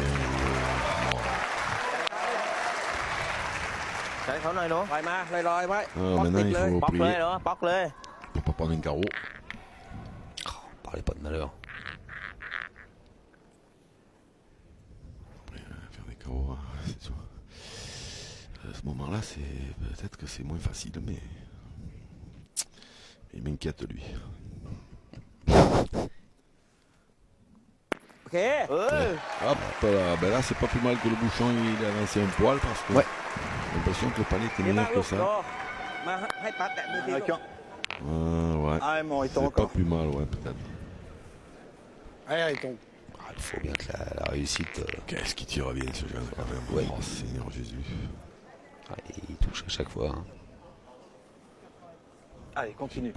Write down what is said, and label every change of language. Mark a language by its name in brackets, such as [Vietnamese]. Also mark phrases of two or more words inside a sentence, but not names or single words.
[Thai] ใช้เขาหน่อยเนาะลอยมาลอยๆไว้ [French] Ah, [Thai] ป๊อกติด [French] maintenant, il [Thai] เลย [French] faut [Thai] ป๊อกเลย [French] prier [Thai] เนาะป๊อกเลย [French] pour pas prendre un carreau. Parlez pas de malheur. Faire des carreaux, hein, c'est tout. À ce moment-là, peut-être que c'est moins facile, mais il m'inquiète lui. [Thai] โอเคเออ [French] Hop là, ben là c'est pas plus mal que le bouchon il a avancé un poil parce que Ouais. j'ai l'impression que le palais était [Thai] ดีมาก [French] meilleur [Thai] ลู [French] que [Thai] กรอ [French] ça. [Thai] มาให้ปัดแตะมือที [French] Avec [Thai] ลูก [French] un. Ouais, Ah, mais on est c'est pas encore. plus mal, ouais, peut-être. Allez Ariton. Ah, il faut bien que la réussite. Qu'est-ce qui tire bien ce jeune quand même. Ouais. Oh Seigneur Jésus. Il touche à chaque fois. Hein. Allez, continue.